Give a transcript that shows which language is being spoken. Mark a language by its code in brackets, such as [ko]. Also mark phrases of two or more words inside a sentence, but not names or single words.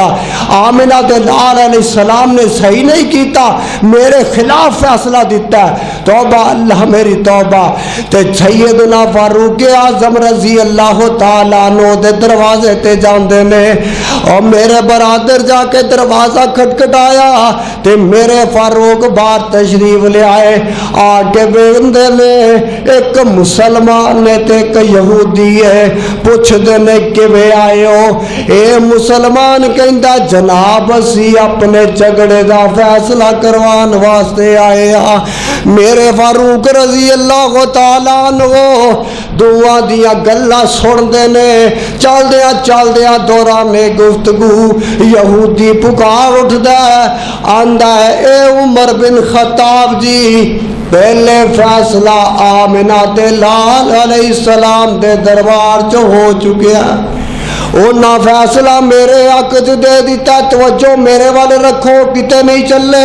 [pa] آمنہ دے لال علیہ السلام نے صحیح نہیں کیتا، میرے خلاف فیصلہ دتا ہے، توبہ اللہ میری توبہ. تے سیدنا فاروق اعظم [ar] رضي الله تعالى عنه [pa] دے دروازے تے جاندے نے اور میرے برادر جاکے دروازہ کھٹکھٹایا تے میرے فاروق باہر تشریف لے آئے. آکے بیندے نے ایک مسلمان نے تے ایک یہودی ہے، پچھدے نے کیویں آئے ہو? اے مسلمان کہندا جناب اسی اپنے جھگڑے دا فیصلہ کروان واسطے آئے آ. میرے فاروق [ar] رضي الله تعالى عنه [pa] دعا دیا گلاں سندے نے، چلدیاں چلدیاں دوران گفتگو یہودی پکار اٹھدا آندا ہے اے عمر بن خطاب جی، پہلے فیصلہ آمنہ دے لال علیہ السلام دے دربار چ ہو چکیا، اونہاں فیصلہ میرے حق چ دے دتا، توجہ میرے والے رکھو کتے نہیں چلے.